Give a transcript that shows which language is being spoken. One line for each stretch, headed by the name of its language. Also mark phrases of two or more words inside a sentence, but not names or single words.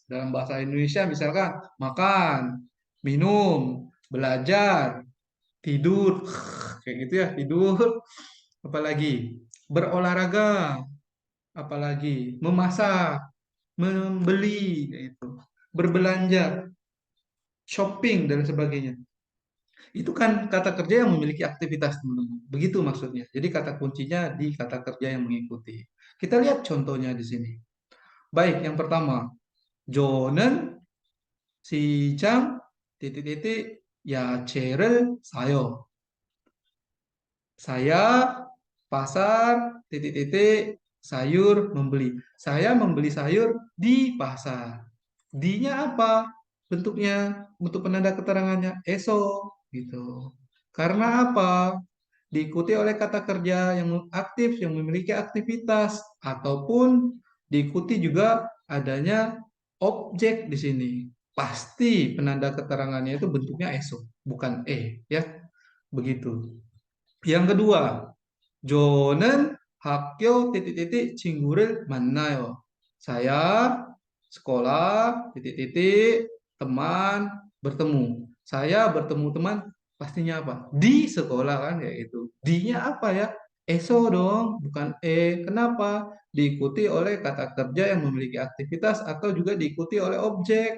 Indonesian: Dalam bahasa Indonesia misalkan makan, minum, belajar, tidur, kayak gitu ya, tidur, apalagi berolahraga, apalagi memasak, membeli, kayak gitu, berbelanja, shopping dan sebagainya. Itu kan kata kerja yang memiliki aktivitas, teman-teman. Begitu maksudnya. Jadi kata kuncinya di kata kerja yang mengikuti. Kita lihat contohnya di sini. Baik, yang pertama,
Korean: 저는 시장 titik-titik 야채를 사요.
Indonesian: Saya pasar titik-titik sayur membeli. Saya membeli sayur di pasar. Di-nya apa? Bentuknya, bentuk penanda keterangannya eso gitu. Karena apa? Diikuti oleh kata kerja yang aktif, yang memiliki aktivitas, ataupun diikuti juga adanya objek di sini. Pasti penanda keterangannya itu bentuknya eso, bukan ya. Begitu. Yang kedua,
Korean: 저는 학교 titik-titik 친구를 만나요.
Indonesian: Saya sekolah titik-titik teman bertemu. Saya bertemu teman pastinya apa? Di sekolah kan ya itu. Di-nya apa ya? ESO dong, bukan E. Kenapa? Diikuti oleh kata kerja yang memiliki aktivitas atau juga diikuti oleh objek.